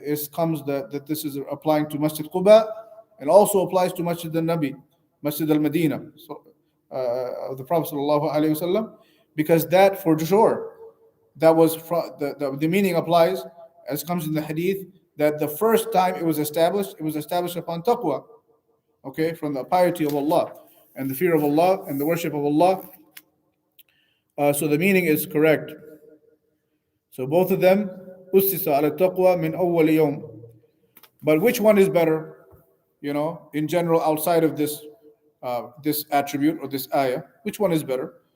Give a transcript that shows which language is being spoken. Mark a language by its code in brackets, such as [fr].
[en] comes that this is applying to Masjid Quba and also applies to Masjid al-Nabi, Masjid al-Madinah, so, of the Prophet sallallahu alaihi wasallam, because that for sure that was the meaning applies as comes in the hadith that the first time it was established upon taqwa. Okay, from the piety of Allah and the fear of Allah and the worship of Allah. So the meaning is correct. So both of them, [ar] أُسِّسَ على التقوى من أول يوم. [en] But which one is better? In general, outside of this attribute or this ayah, which one is better?